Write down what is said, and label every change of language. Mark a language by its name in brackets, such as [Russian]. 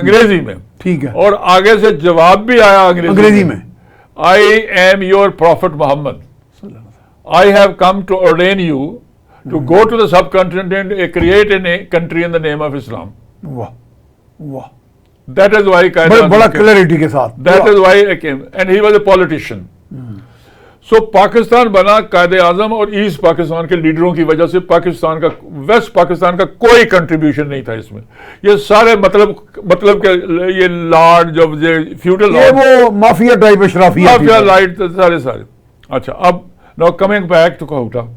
[Urdu] انگریزی میں، ٹھیک ہے، اور آگے سے جواب بھی آیا انگریزی میں، [English] I am your prophet Muhammad, I have come to ordain you to go to the subcontinent and create a country in the name of Islam. [Urdu] واہ واہ، [English] That is why [Urdu] بڑا کلیئرٹی کے ساتھ، [English] That is why I came, and he was a politician. [Urdu] سو پاکستان بنا قائد اعظم اور asset Pakistan کے لیڈروں کی وجہ سے، پاکستان کا، ویسٹ پاکستان کا کوئی کنٹریبیوشن نہیں تھا اس میں، یہ سارے مطلب کہ یہ لارڈ جو فیوڈل، وہ مافیا ٹائپ اشرافیہ، مافیا لائٹ سارے۔ اچھا، اب [English] now coming back to [Urdu] کہوٹا،